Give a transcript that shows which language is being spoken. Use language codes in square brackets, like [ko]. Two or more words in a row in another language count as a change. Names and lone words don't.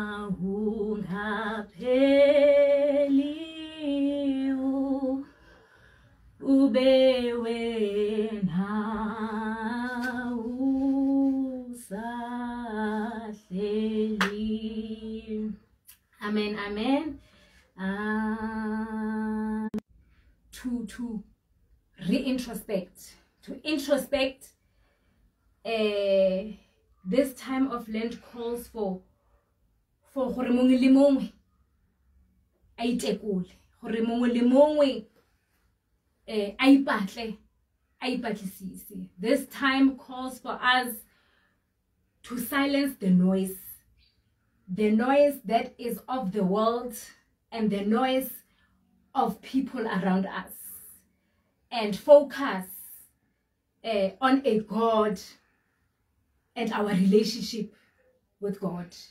[zu] ungapheli ube wena usahleli. [en] Amen, amen. To re-introspect, to introspect. This time of Lent calls for [tn] gore mongwe le mongwe a itekole, gore mongwe le mongwe a ipatle, a ipatlisise. [en] This time calls for us to silence the noise that is of the world and the noise of people around us, and focus on a God and our relationship with God.